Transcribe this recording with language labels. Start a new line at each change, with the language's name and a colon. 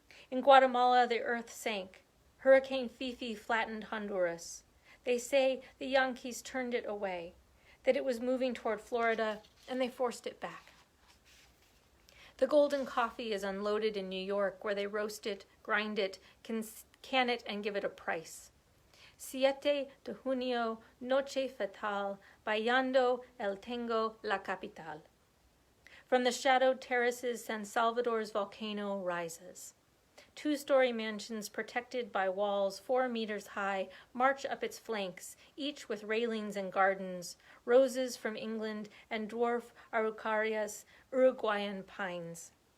English: In Guatemala, the earth sank. Hurricane Fifi flattened Honduras. They say the Yankees turned it away, that it was moving toward Florida, and they forced it back. The golden coffee is unloaded in New York, where they roast it, grind it, can it, and give it a price.
Spanish: 7 de junio, noche fatal, bailando el tango la capital.
English: From the shadowed terraces, San Salvador's volcano rises. 2-story mansions protected by walls 4 meters high march up its flanks, each with railings and gardens, roses from England and dwarf araucarias, Uruguayan pines.